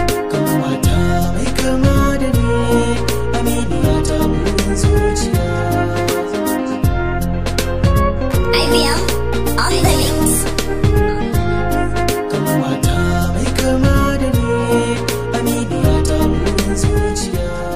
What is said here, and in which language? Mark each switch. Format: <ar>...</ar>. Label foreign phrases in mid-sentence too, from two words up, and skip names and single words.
<ha>Kan wata mai kama da ni, aminiya ta burin zuciya.</ha> <en>I B M on the mix.</en> <ha>Kan wata mai kama da ni, aminiya ta burin zuciya.</ha>